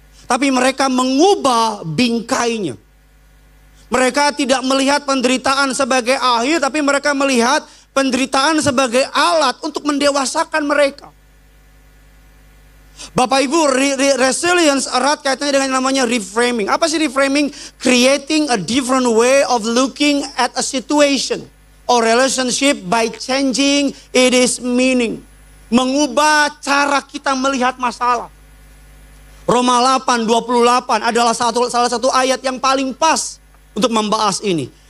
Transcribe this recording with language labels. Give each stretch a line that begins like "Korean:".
Indonesian: Tapi mereka mengubah bingkainya. Mereka tidak melihat penderitaan sebagai akhir, tapi mereka melihat penderitaan sebagai alat untuk mendewasakan mereka. Bapak Ibu, resilience erat kaitannya dengan yang namanya reframing. Apa sih reframing?
English: Creating a different way of looking at a situation or relationship by changing its meaning.
Indonesian: Mengubah cara kita melihat masalah. Roma 8:28 adalah salah satu ayat yang paling pas untuk membahas ini.